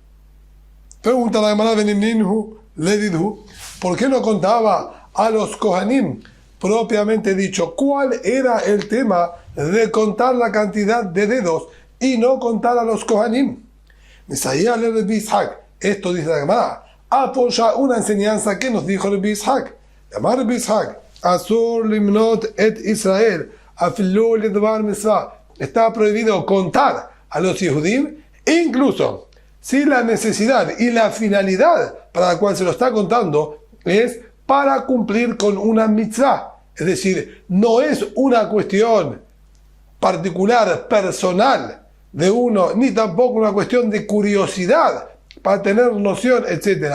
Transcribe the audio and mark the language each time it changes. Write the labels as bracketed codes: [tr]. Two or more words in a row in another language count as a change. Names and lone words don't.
[es] Pregunta la Gemara, ¿por qué no contaba a los Kohanim propiamente dicho? ¿Cuál era el tema de contar la cantidad de dedos y no contar a los Kohanim? Esto dice la Gemara, apoya una enseñanza que nos dijo Rabbi Ishaq. [he] Llamar Rabbi Ishaq, אסור למנות את ישראל, אפילו לדבר מצוה. [es] Está prohibido contar a los Yehudim, incluso si la necesidad y la finalidad para la cual se lo está contando es para cumplir con una mitzvah. Es decir, no es una cuestión particular, personal de uno, ni tampoco una cuestión de curiosidad para tener noción, etc.